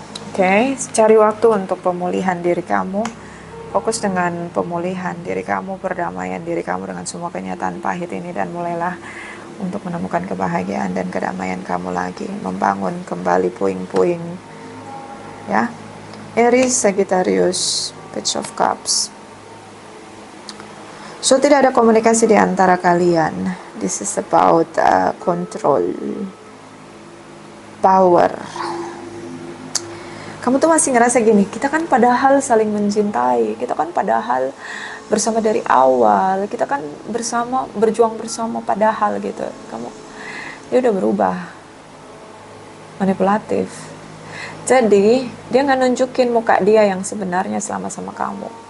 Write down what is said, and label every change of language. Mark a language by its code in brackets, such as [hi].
[id] Oke, cari waktu untuk pemulihan diri kamu. Fokus dengan pemulihan diri kamu, perdamaian diri kamu dengan semua kenyataan pahit ini, dan mulailah untuk menemukan kebahagiaan dan kedamaian kamu lagi, membangun kembali puing-puing. Ya, Aries, Sagittarius, Page of Cups. [en] So [id] tidak ada komunikasi di antara kalian. [en] This is about control, power. [id] Kamu tuh masih ngerasa gini, kita kan padahal saling mencintai, kita kan padahal bersama dari awal, kita kan berjuang bersama padahal gitu. Dia udah berubah, manipulatif. Jadi dia nggak nunjukin muka dia yang sebenarnya selama sama kamu.